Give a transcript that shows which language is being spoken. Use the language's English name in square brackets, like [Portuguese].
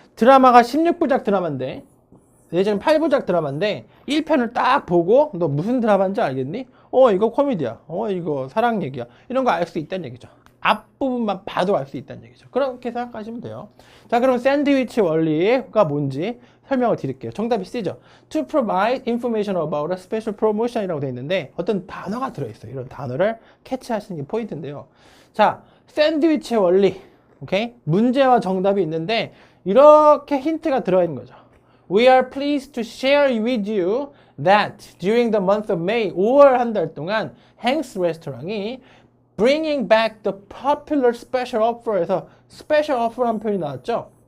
[Korean] 드라마가 16부작 드라마인데, 예전에 8부작 드라마인데 1편을 딱 보고 너 무슨 드라마인지 알겠니? 이거 코미디야. 이거 사랑 얘기야. 이런 거 알 수 있다는 얘기죠. 앞부분만 봐도 알 수 있다는 얘기죠. 그렇게 생각하시면 돼요. 자, 그럼 샌드위치 원리가 뭔지 설명을 드릴게요. 정답이 C죠. [English] To provide information about a special promotion [Korean] 이라고 되어 있는데 어떤 단어가 들어있어요. 이런 단어를 캐치하시는 게 포인트인데요. 자, 샌드위치 원리. 오케이? 문제와 정답이 있는데 이렇게 힌트가 들어있는 거죠. [English] We are pleased to share with you that during the month of May, [Korean] 5월 한 달 동안 [English] Hank's 레스토랑이 bringing back the popular special offer에서 special offer [Korean] 라는 표현이 나왔죠.